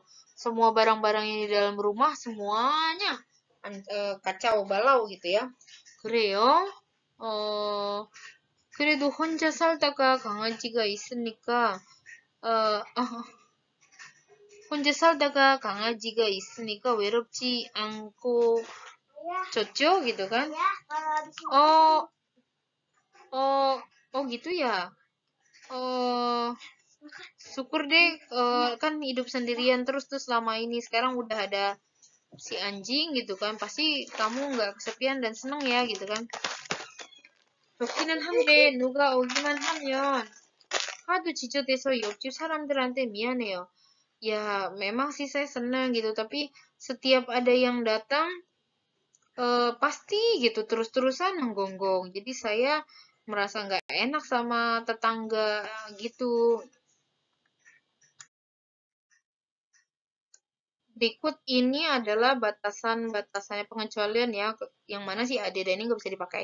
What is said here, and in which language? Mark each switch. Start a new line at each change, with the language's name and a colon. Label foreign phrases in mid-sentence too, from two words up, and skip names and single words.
Indonesian: Semua barang-barang yang di dalam rumah semuanya kacau balau gitu ya.
Korean: 그래요? 어, 그래도 혼자 살다가 강아지가 있으니까 혼자 살다가 강아지가 있으니까 외롭지 않고 좋죠?
Indonesian: gitu kan? Oh, oh, oh gitu ya. Oh, syukur deh kan hidup sendirian terus selama ini. Sekarang udah ada si anjing gitu kan. Pasti kamu nggak kesepian dan seneng ya gitu kan.
Korean: 좋기는 한데 누가 오기만 하면 하도 지저대서 옆집 사람들한테 미안해요.
Indonesian: Ya memang sih saya senang gitu, tapi setiap ada yang datang pasti gitu terus-terusan menggonggong. Jadi saya merasa nggak enak sama tetangga gitu. Berikut ini adalah batasan-batasannya pengecualian ya, yang mana si ADD ini nggak bisa dipakai.